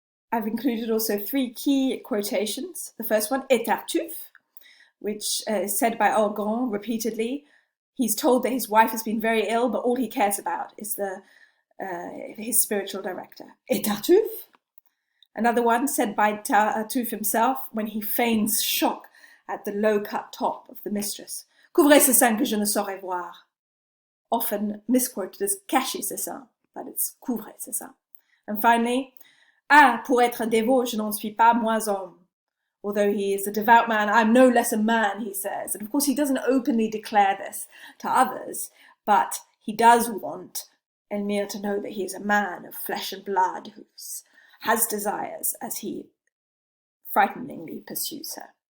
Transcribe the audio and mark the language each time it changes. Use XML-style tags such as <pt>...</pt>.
<en>I've included also three key quotations. The first one,</en> <fr>Et Tartuffe,</fr> <en>which is said by Orgon repeatedly. He's told that his wife has been very ill, but all he cares about is his spiritual director.</en> <fr>Et Tartuffe.</fr> <en>Another one said by Tartuffe himself when he feigns shock at the low-cut top of the mistress.</en> <fr>Couvrez ce sein que je ne saurais voir.</fr> <en>Often misquoted as</en> <fr>cachez ce sein,</fr> <en>but it's</en> <fr>couvrez ce sein.</fr> <en>And finally,</en> <fr>ah, pour être un dévot, je n'en suis pas moins homme.</fr> <en>Although he is a devout man, I'm no less a man, he says. And of course he doesn't openly declare this to others, but he does want Emilia to know that he is a man of flesh and blood who has desires as he frighteningly pursues her.</en>